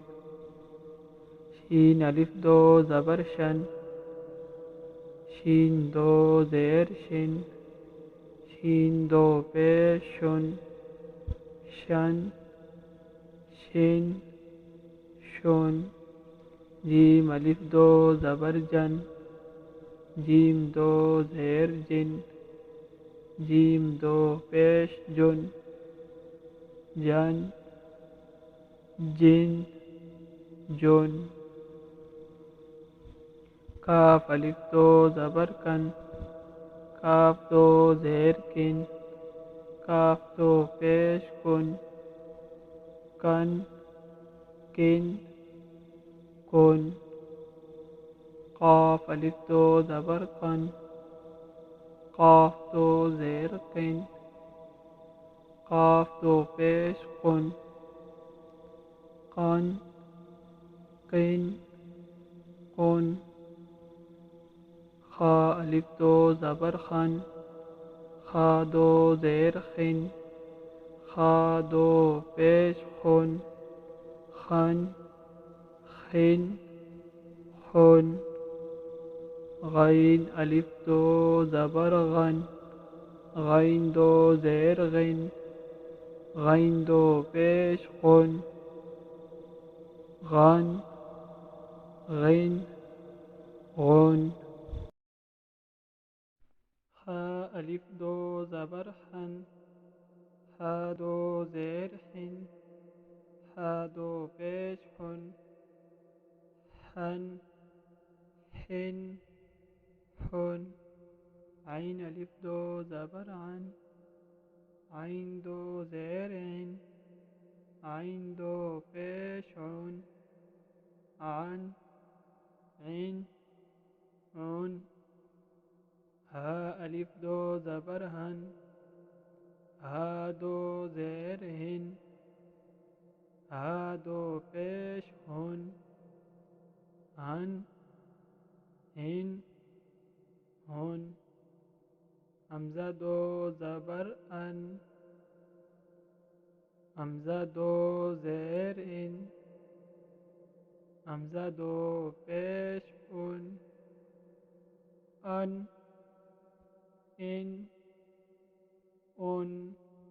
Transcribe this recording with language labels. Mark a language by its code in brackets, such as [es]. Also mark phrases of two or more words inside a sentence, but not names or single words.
[ur] شین الف دو زبر شن شین دو زیر شن شین دو پیش شن شن شن شن جیم الف دو زبر جن جیم دو زیر جن جیم دو پیش جن جن جن جن کاف الف دو زبر کن کاف دو زیر کن کاف دو پیش کن کن کن کن قاف الف دو زبر قن قاف دو زیر قن قاف دو پیش قن قن قن قن خا الف دو زبر خن خا دو زیر خن خا دو پیش خن خن خن خن غین الف دو زبر غن غین دو زیر غن غین دو پیش غن غن غن غن خا الف دو زبر خن خا دو زیر خن خا دو پیش خن حن حن حن عین الف دو زبر عن عین دو زیر عین عین دو پیش عن عن عین عن ہا الف دو زبر ہن ہا دو زیر ہن ہا دو پیش ہن ہن ہن ہن حمزہ دو زبر ان حمزہ دو زیر ان حمزہ دو پیش ان ان ان